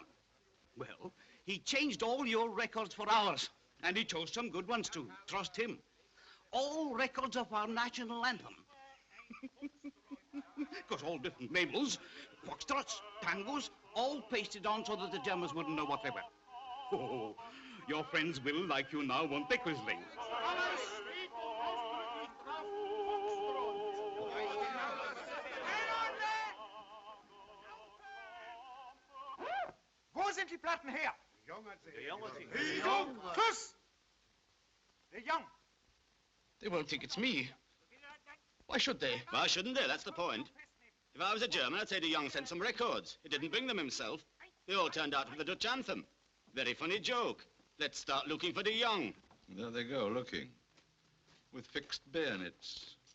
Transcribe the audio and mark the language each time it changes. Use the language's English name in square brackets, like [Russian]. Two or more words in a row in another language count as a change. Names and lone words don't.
[English] Well, he changed all your records for ours, and he chose some good ones too. Trust him. All records of our national anthem. Of course, all different labels, foxtrots, tangos, all pasted on so that the Germans wouldn't know what they were. Oh, your friends will like you now, won't they, Quisling? [German] Wo sind die Platten her? De Jong hat sie. De Jong! Kuss! De Jong! [English] They won't think it's me. Why should they? Why shouldn't they? That's the point. If I was a German, I'd say de Jong sent some records. He didn't bring them himself. They all turned out for the Dutch anthem. Very funny joke. Let's start looking for de Jong. There they go, looking. With fixed bayonets.